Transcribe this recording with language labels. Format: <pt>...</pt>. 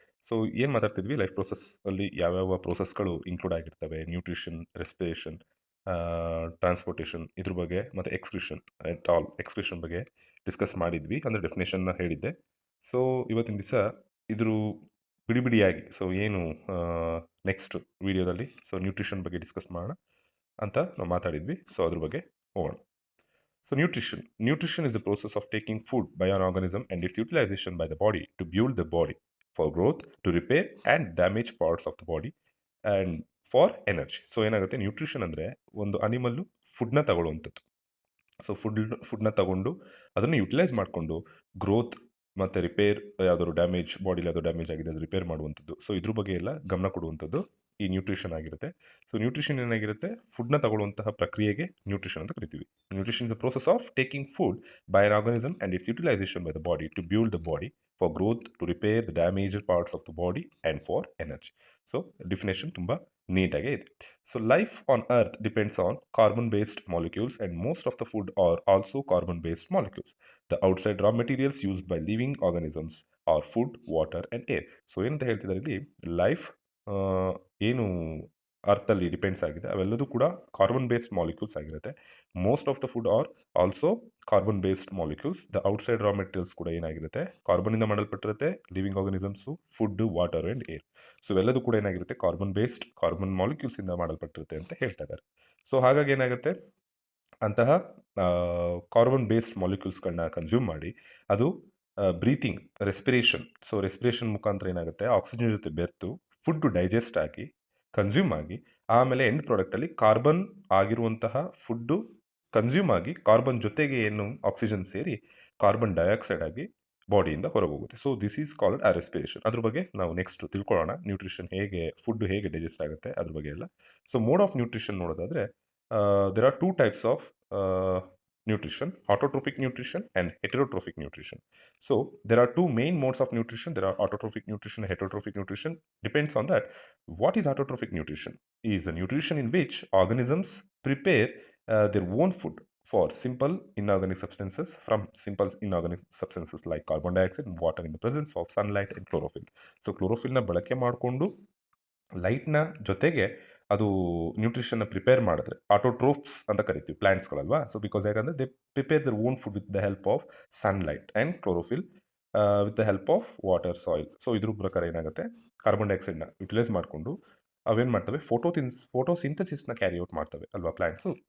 <kn>So ಏನು ಮಾತಾಡ್ತಿದ್ವಿ, life ಪ್ರೋಸೆಸ್ಸಲ್ಲಿ ಯಾವ್ಯಾವ ಪ್ರೋಸೆಸ್ಗಳು include ಆಗಿರ್ತವೆ, ನ್ಯೂಟ್ರಿಷನ್, ರೆಸ್ಪಿರೇಷನ್, ಟ್ರಾನ್ಸ್ಪೋರ್ಟೇಷನ್ ಇದ್ರ ಬಗ್ಗೆ, ಮತ್ತು ಎಕ್ಸ್ಕ್ರಿಷನ್ ಎಕ್ಸ್ಕ್ರಿಷನ್ ಬಗ್ಗೆ ಡಿಸ್ಕಸ್ ಮಾಡಿದ್ವಿ, ಅಂದರೆ ಡೆಫಿನೇಷನ್ನ ಹೇಳಿದ್ದೆ. ಸೊ ಇವತ್ತಿನ ದಿವಸ ಇದ್ರ ಬಿಡಿ ಬಿಡಿಯಾಗಿ ಸೊ ಏನು ನೆಕ್ಸ್ಟ್ ವಿಡಿಯೋದಲ್ಲಿ ಸೊ ನ್ಯೂಟ್ರಿಷನ್ ಬಗ್ಗೆ ಡಿಸ್ಕಸ್ ಮಾಡೋಣ ಅಂತ ನಾವು ಮಾತಾಡಿದ್ವಿ. ಸೊ ಅದ್ರ ಬಗ್ಗೆ ಹೋಗೋಣ.</kn> <en>So nutrition is the process of taking food by an organism and its utilization by the body to build the body for growth, to repair and damage parts of the body and for energy.</en> <kn>So ಏನಾಗುತ್ತೆ, nutrition ಅಂದರೆ ಒಂದು animal ಫುಡ್ನ ತಗೊಳ್ಳುವಂಥದ್ದು. So ಫುಡ್ನ ತಗೊಂಡು ಅದನ್ನು utilise ಮಾಡಿಕೊಂಡು growth ಮತ್ತು repair, ಯಾವುದಾದ್ರು ಡ್ಯಾಮೇಜ್ ಬಾಡಿಲಿ ಯಾವುದೋ ಡ್ಯಾಮೇಜ್ ಆಗಿದೆ ಅದು ರಿಪೇರ್ ಮಾಡುವಂಥದ್ದು. ಸೊ ಇದ್ರ ಬಗ್ಗೆ ಎಲ್ಲ ಗಮನ ಕೊಡುವಂಥದ್ದು ಈ ನ್ಯೂಟ್ರಿಷನ್ ಆಗಿರುತ್ತೆ. ಸೊ ನ್ಯೂಟ್ರಿಷನ್ ಏನಾಗಿರುತ್ತೆ, ಫುಡ್ನ ತಗೊಳ್ಳುವಂತಹ ಪ್ರಕ್ರಿಯೆಗೆ ನ್ಯೂಟ್ರಿಷನ್ ಅಂತ ಕರಿತೀವಿ.</kn> <en>Nutrition is the process of taking food by an organism and its utilisation by the body to build the body for growth, to repair the damaged parts of the body and for energy.</en> <kn>So definition ತುಂಬ ನೀಟಾಗೇ ಇದೆ.</kn> <en>So life on earth depends on carbon based molecules and most of the food are also carbon based molecules. The outside raw materials used by living organisms are food, water and air.</en> <kn>So ಏನಂತ ಹೇಳ್ತಿದ್ದಾರೆ ಇಲ್ಲಿ, life ಏನು ಅರ್ಥಲ್ಲಿ depends ಆಗಿದೆ ಅವೆಲ್ಲದೂ ಕೂಡ carbon based molecules ಆಗಿರುತ್ತೆ.</kn> <en>Most of the food are also carbon based molecules. The outside raw materials</en> <kn>ಕೂಡ ಏನಾಗಿರುತ್ತೆ, ಕಾರ್ಬನ್ನಿಂದ ಮಾಡಲ್ಪಟ್ಟಿರುತ್ತೆ</kn> <en>Living organisms, food, water and air.</en> <kn>So ಇವೆಲ್ಲದೂ ಕೂಡ ಏನಾಗಿರುತ್ತೆ, ಕಾರ್ಬನ್ ಬೇಸ್ಡ್, ಕಾರ್ಬನ್ ಮಾಲಿಕ್ಯೂಲ್ಸಿಂದ ಮಾಡಲ್ಪಟ್ಟಿರುತ್ತೆ ಅಂತ ಹೇಳ್ತಾ ಇದ್ದಾರೆ. ಸೊ ಹಾಗಾಗಿ ಏನಾಗುತ್ತೆ, ಅಂತಹ ಕಾರ್ಬನ್ ಬೇಸ್ಡ್ ಮಾಲಿಕ್ಯೂಲ್ಸ್ಗಳನ್ನ ಕನ್ಸ್ಯೂಮ್ ಮಾಡಿ ಅದು ಬ್ರೀತಿಂಗ್, ರೆಸ್ಪಿರೇಷನ್, ಸೊ ರೆಸ್ಪಿರೇಷನ್ ಮುಖಾಂತರ ಏನಾಗುತ್ತೆ, ಆಕ್ಸಿಜನ್ ಜೊತೆ ಬೆರೆತು ಫುಡ್ ಡೈಜೆಸ್ಟ್ ಆಗಿ ಕನ್ಸ್ಯೂಮ್ ಆಗಿ ಆಮೇಲೆ ಎಂಡ್ ಪ್ರಾಡಕ್ಟಲ್ಲಿ ಕಾರ್ಬನ್ ಆಗಿರುವಂತಹ ಫುಡ್ಡು ಕನ್ಸ್ಯೂಮ್ ಆಗಿ ಕಾರ್ಬನ್ ಜೊತೆಗೆ ಏನು ಆಕ್ಸಿಜನ್ ಸೇರಿ ಕಾರ್ಬನ್ ಡೈಆಕ್ಸೈಡ್ ಆಗಿ ಬಾಡಿಯಿಂದ ಹೊರಗೆ ಹೋಗುತ್ತೆ.</kn> <en>So this is called as respiration.</en> <kn>ಅದ್ರ ಬಗ್ಗೆ ನಾವು ನೆಕ್ಸ್ಟ್ ತಿಳ್ಕೊಳ್ಳೋಣ, ನ್ಯೂಟ್ರಿಷನ್ ಹೇಗೆ, ಫುಡ್ ಹೇಗೆ ಡೈಜೆಸ್ಟ್ ಆಗುತ್ತೆ ಅದ್ರ ಬಗ್ಗೆ ಎಲ್ಲ.</kn> <en>so mode of nutrition</en> <kn>ನೋಡೋದಾದರೆ</kn> <en>there are two types of nutrition: autotrophic nutrition and heterotrophic nutrition. So there are two main modes of nutrition. There are autotrophic nutrition and heterotrophic nutrition. Depends on that. What is autotrophic nutrition? Is a nutrition in which organisms prepare their own food for simple inorganic substances from simple inorganic substances like carbon dioxide and water in the presence of sunlight and chlorophyll.</en> <kn>So chlorophyll ನ ಬಳಕೆ ಮಾಡಿಕೊಂಡು ಲೈಟ್ನ ಜೊತೆಗೆ ಅದು ನ್ಯೂಟ್ರಿಷನ್ನ prepare ಮಾಡಿದ್ರೆ autotrophs ಅಂತ ಕರಿತೀವಿ, ಪ್ಲಾಂಟ್ಸ್ಗಳಲ್ವಾ.</kn> <en>so because</en> <kn>ಯಾಕಂದರೆ</kn> <en>They prepare their own food with the help of sunlight and chlorophyll with the help of water, soil.</en> <kn>So ಇದ್ರ ಪ್ರಕಾರ ಏನಾಗುತ್ತೆ, ಕಾರ್ಬನ್ ಡೈಆಕ್ಸೈಡ್ನ ಯುಟಿಲೈಸ್ ಮಾಡಿಕೊಂಡು ಅವೇನು ಮಾಡ್ತವೆ, ಫೋಟೋಸಿಂಥಸಿಸ್ನ ಕ್ಯಾರಿ ಔಟ್ ಮಾಡ್ತವೆ ಅಲ್ವಾ ಪ್ಲಾಂಟ್ಸು.</kn>